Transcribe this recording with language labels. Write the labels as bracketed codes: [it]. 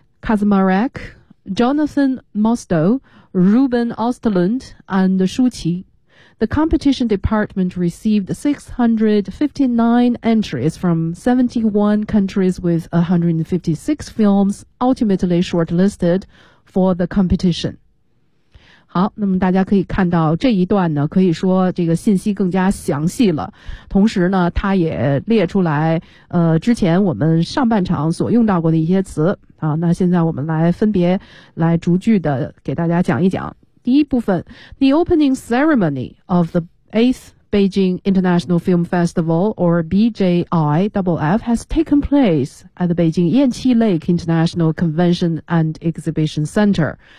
[en] Kazmarek, Jonathan Mostow, Ruben Osterlund, and Shu Qi. The competition department received 659 entries from 71 countries with 156 films ultimately shortlisted for the competition. [zh] 好，那么大家可以看到这一段呢，可以说这个信息更加详细了。同时呢，它也列出来之前我们上半场所用到过的一些词啊。那现在我们来分别来逐句的给大家讲一讲。第一部分 [en] ,The opening ceremony of the 8th Beijing International Film Festival, or BJIFF, has taken place at the Beijing Yanqi Lake International Convention and Exhibition Center.